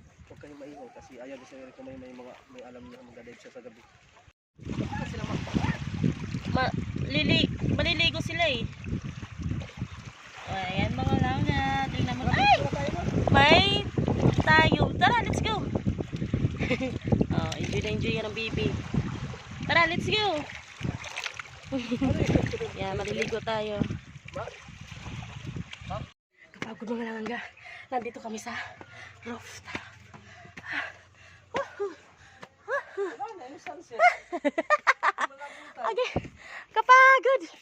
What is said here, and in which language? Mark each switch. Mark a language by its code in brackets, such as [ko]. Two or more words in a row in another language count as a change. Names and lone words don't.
[tl] Huwag kayong maingay kasi ayaw ni Sir Eric may alam niya magdadive siya sa gabi. Maliligo sila eh. Ayan mga langga. Tingnan mo. Ay! May tayo. Tara, [en] let's go. [tl] Oh, enjoy yan ang baby. [en] Tara, let's go. [tl] Yan, maliligo tayo. Kapagod mga langga. Nandito kami sa rooftop. Okay, kapagod.